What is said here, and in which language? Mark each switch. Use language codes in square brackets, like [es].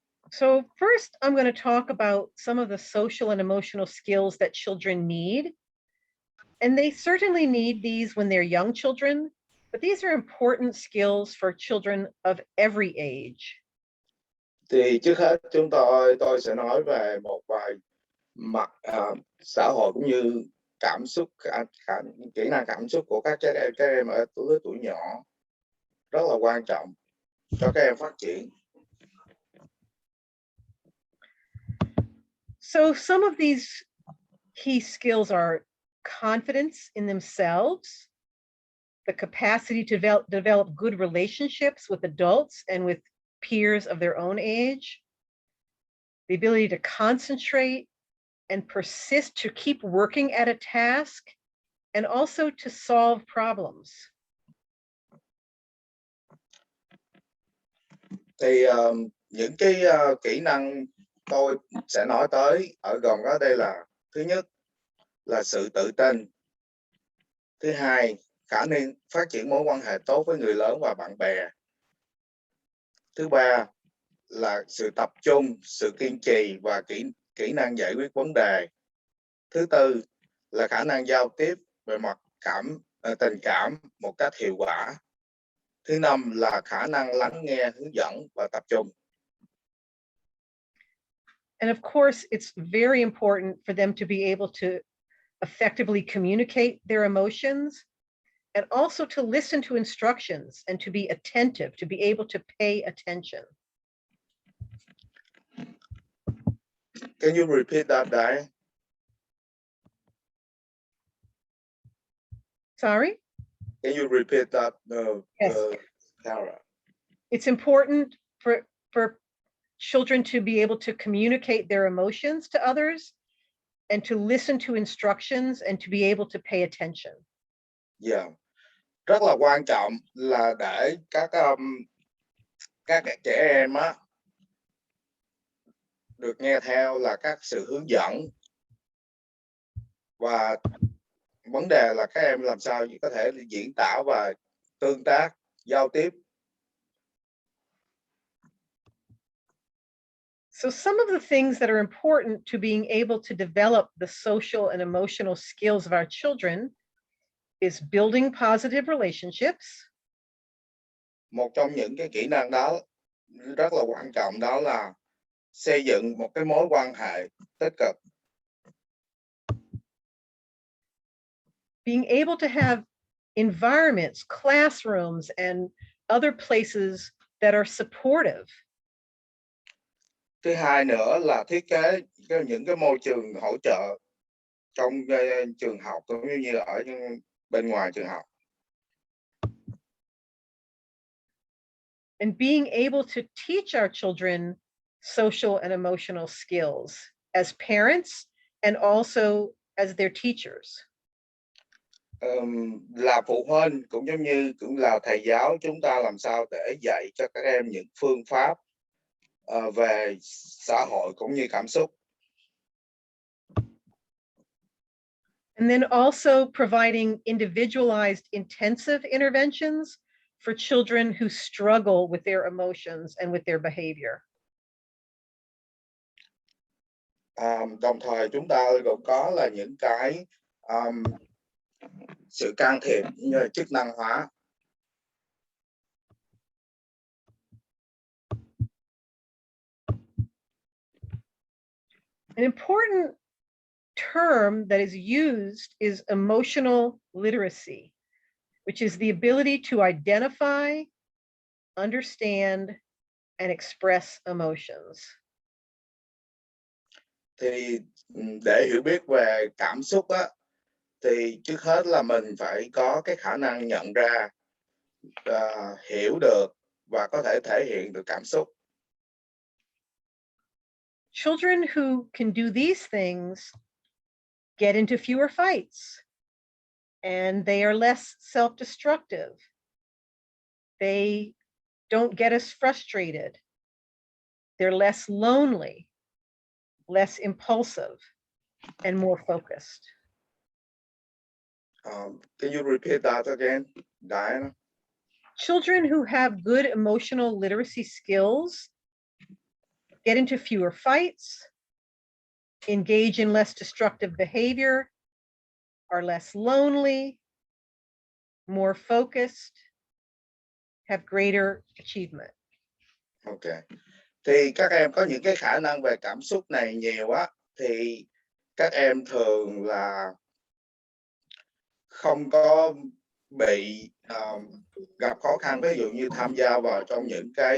[en] So first, I'm going to talk about some of the social and emotional skills that children need. And they certainly need these when they're young children, but these are important skills for children of every age. [vi] Thì trước hết tôi sẽ nói về một vài mặt xã hội cũng như cảm xúc, kỹ năng cảm xúc của các em ở lứa tuổi nhỏ rất là quan trọng cho các em phát triển. [en] So some of these key skills are confidence in themselves, the capacity to develop good relationships with adults and with peers of their own age, the ability to concentrate and persist to keep working at a task, and also to solve problems. [vi] Thì những cái kỹ năng tôi sẽ nói tới gồm có đây là: thứ nhất là sự tự tin, thứ hai khả năng phát triển mối quan hệ tốt với người lớn và bạn bè, thứ ba là sự tập trung, sự kiên trì và kỹ năng giải quyết vấn đề, thứ tư là khả năng giao tiếp về mặt tình cảm một cách hiệu quả, thứ năm là khả năng lắng nghe, hướng dẫn và tập trung. [en] And of course, it's very important for them to be able to effectively communicate their emotions, and also to listen to instructions and to be attentive, to be able to pay attention. Can you repeat that, Diane? Sorry? Can you repeat that, Yes. Tara? It's important for children to be able to communicate their emotions to others and to listen to instructions and to be able to pay attention. Yeah. [vi] Rất là quan trọng là để các trẻ em á được nghe theo là các sự hướng dẫn, và vấn đề là các em làm sao có thể diễn tả và tương tác, giao tiếp. [en] So some of the things that are important to being able to develop the social and emotional skills of our children is building positive relationships. [vi] Một trong những cái kỹ năng đó rất là quan trọng đó là xây dựng một cái mối quan hệ tích cực. [en] Being able to have environments, classrooms, and other places that are supportive. [vi] Thứ hai nữa là thiết kế những cái môi trường hỗ trợ trong trường học cũng như ở bên ngoài trường học. [en] And being able to teach our children social and emotional skills as parents and also as their teachers. [vi] Là phụ huynh cũng giống như cũng là thầy giáo, chúng ta làm sao để dạy cho các em những phương pháp về xã hội cũng như cảm xúc. [en] And then also providing individualized intensive interventions for children who struggle with their emotions and with their behavior. [vi] Đồng thời chúng ta cũng có là những cái sự can thiệp như là chức năng hóa. [en] An important term that is used is emotional literacy, which is the ability to identify, understand, and express emotions. [vi] Thì để hiểu biết về cảm xúc á, thì trước hết là mình phải có cái khả năng nhận ra, hiểu được và có thể hiện được cảm xúc. [en] Children who can do these things get into fewer fights, and they are less self-destructive. They don't get as frustrated. They're less lonely, less impulsive, and more focused. Can you repeat that again, Diana? Children who have good emotional literacy skills get into fewer fights, engage in less destructive behavior, are less lonely, more focused, have greater achievement. Okay. [vi] Thì các em có những cái khả năng về cảm xúc này nhiều á, thì các em thường là không có bị gặp khó khăn, ví dụ như tham gia vào trong những